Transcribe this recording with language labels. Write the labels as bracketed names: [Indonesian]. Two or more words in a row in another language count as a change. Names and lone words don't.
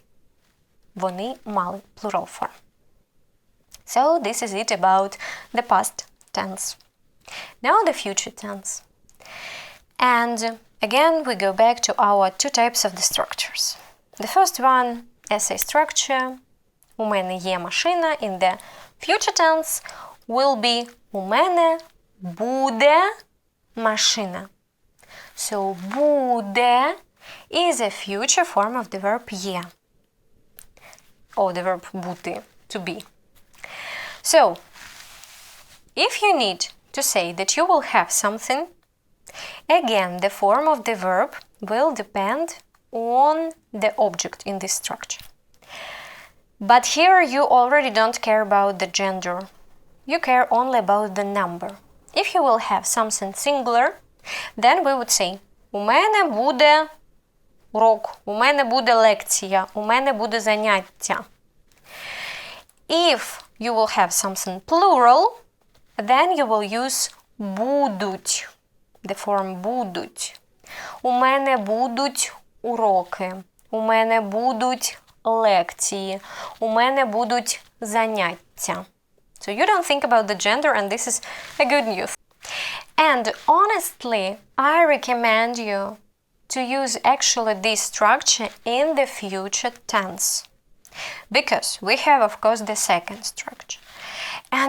[Ukrainian] Вони мали, [English] plural form. So this is it about the past tense. Now the future tense. And again we go back to our two types of the structures. The first one, essay structure. [Ukrainian] У мене є машина. [English] In the future tense will be [Ukrainian] у мене буде машина. [English] So буде is a future form of the verb є. Or the verb бути, to be. So, if you need to say that you will have something, again, the form of the verb will depend on the object in this structure. But here you already don't care about the gender. You care only about the number. If you will have something singular, then we would say [Ukrainian] у мене буде урок, у мене буде лекція, у мене буде заняття. [English] If you will have something plural, then you will use будуть, the form будуть. [Ukrainian] У мене будуть уроки, у мене будуть лекції, у мене будуть заняття. [English] So you don't think about the gender, and this is a good news. And honestly, I recommend you to use actually this structure in the future tense. Because we have, of course, the second structure.